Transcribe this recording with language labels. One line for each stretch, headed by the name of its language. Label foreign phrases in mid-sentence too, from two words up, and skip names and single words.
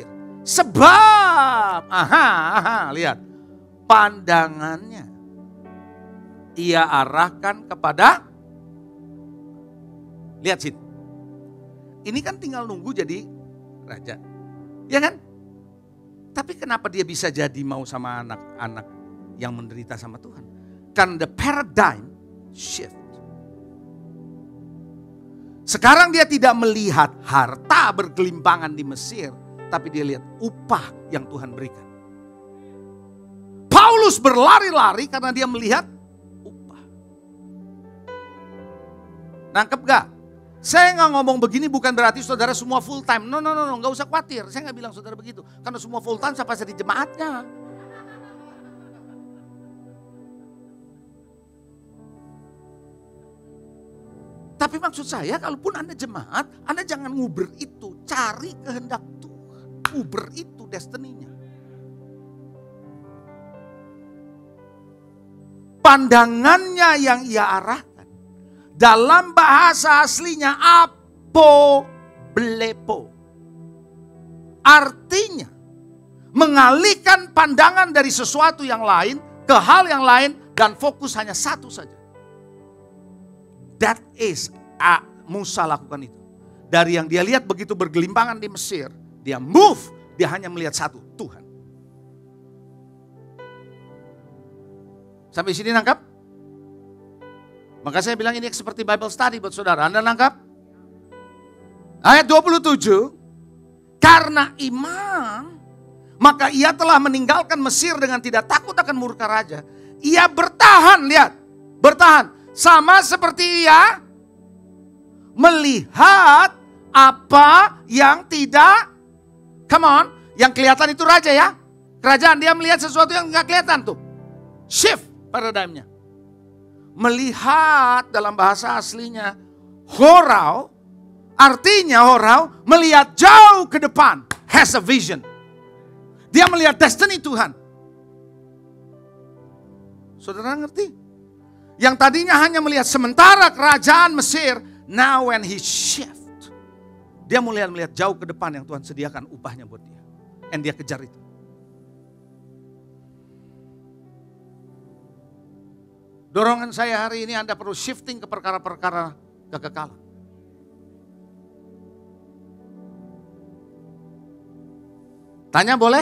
Indonesian: Sebab, lihat, pandangannya ia arahkan kepada, lihat sini. Ini kan tinggal nunggu jadi raja. Ya kan? Tapi kenapa dia bisa jadi mau sama anak-anak yang menderita sama Tuhan?
English: Karena the paradigm shift.
Indonesian: Sekarang dia tidak melihat harta bergelimpangan di Mesir, tapi dia lihat upah yang Tuhan berikan. Paulus berlari-lari karena dia melihat upah. Nangkep gak? Saya gak ngomong begini bukan berarti saudara semua
English: full time.
Indonesian: No, gak usah khawatir. Saya gak bilang saudara begitu. Karena semua
English: full time
Indonesian: siapa jadi jemaatnya. Tapi maksud saya kalaupun Anda jemaat, Anda jangan nguber itu. Cari kehendak Tuhan. Nguber itu destininya. Pandangannya yang ia arahkan. Dalam bahasa aslinya apoblepo. Artinya mengalihkan pandangan dari sesuatu yang lain ke hal yang lain dan fokus hanya satu saja.
English: That is
Indonesian: Musa lakukan itu. Dari yang dia lihat begitu bergelimpangan di Mesir, dia move, dia hanya melihat satu, Tuhan. Sampai sini nangkap? Maka saya bilang ini seperti
English: Bible study
Indonesian: buat saudara. Anda nangkap? Ayat 27, karena iman, maka ia telah meninggalkan Mesir dengan tidak takut akan murka raja. Ia bertahan, lihat, bertahan. Sama seperti ia melihat apa yang tidak,
English: come on,
Indonesian: yang kelihatan itu raja ya. Kerajaan, dia melihat sesuatu yang nggak kelihatan tuh. Shift paradigmnya. Melihat dalam bahasa aslinya horau, artinya horau melihat jauh ke depan,
English: has a vision.
Indonesian: Dia melihat destiny Tuhan. Saudara ngerti? Yang tadinya hanya melihat sementara kerajaan Mesir,
English: now when he shift,
Indonesian: dia mulai melihat jauh ke depan yang Tuhan sediakan upahnya buat dia. And dia kejar itu. Dorongan saya hari ini Anda perlu shifting ke perkara-perkara kekekalan. Tanya boleh?